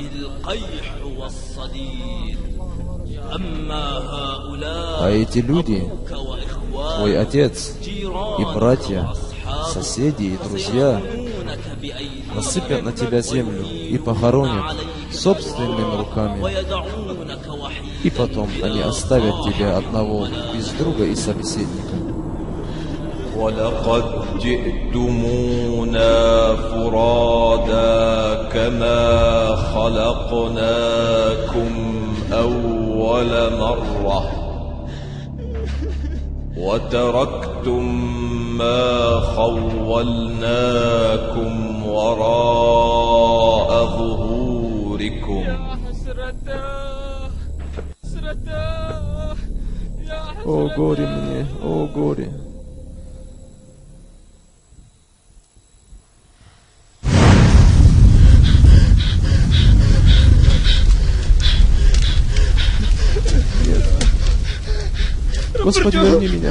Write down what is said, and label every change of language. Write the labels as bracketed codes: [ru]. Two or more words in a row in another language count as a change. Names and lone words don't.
[ru] А эти люди, твой отец и братья, соседи и друзья, насыпят на тебя землю и похоронят собственными руками. И потом они оставят тебя одного, без друга и собеседника. [ar] ولقد جئتمونا فرادا كما خلقناكم أول مرة وتركتم ما خولناكم وراء ظهوركم. [ru] О горе мне, о горе. Господи, верни меня.